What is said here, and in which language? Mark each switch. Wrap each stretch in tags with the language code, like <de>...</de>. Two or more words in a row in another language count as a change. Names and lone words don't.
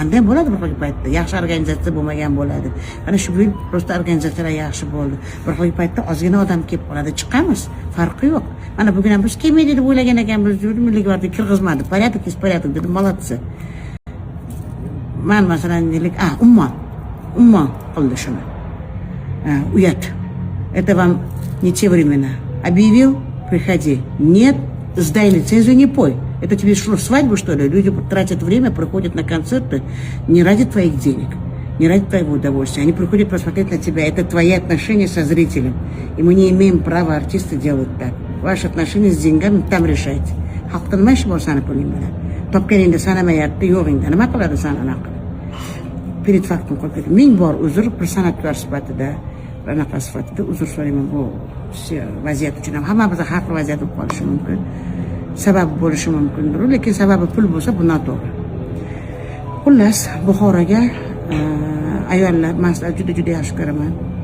<uz>Menda ham bo'ladi bir paytda. Yaxshi organizatsiya bo'lmagan bo'ladi. Mana shu yil prosta organizatsiyalar yaxshi bo'ldi. Bir paytda ozgina odam kelib qoladi, chiqamiz. Farqi yo'q. Mana bugun ham biz kelmaydi deb o'ylagan ekanmiz, milliy gvardiya kirgizmadi.</uz> <ru>Порядок dedim, молодцы.</ru> <uz>Man masalan deylik, umma qildi shuni. Uyat.</uz> <ru>Это вам не те времена. Объявил, приходи. Нет, сдай лицензию, не пой. Это тебе что, свадьбу, что ли? Люди тратят время, приходят на концерты не ради твоих денег, не ради твоего удовольствия. Они приходят посмотреть на тебя. Это твои отношения со зрителем. И мы не имеем права артисты делать так. Ваши отношения с деньгами там решайте.</ru> <uz>Xalqdan nima ish bor sani puling bilan? Topganingda sanamayapti, yo'g'ingda nima qiladi sana anaqa?</uz> <ru>Перед фактом</ru> <uz>qo'yib ketdi. Ming bor uzr, bir san'atkor sifatida, anaqa sifatida uzr so'rayman bu vaziyat uchun ham. Hammamiz har xil vaziyat bo'lib qolishi mumkin. Sabab bo'lishi mumkindir, lekin sababi pul bo'lsa bu noto'g'ri. Xullas, Buxoroga ayollar maslahat juda yaxshi ko'raman.</uz>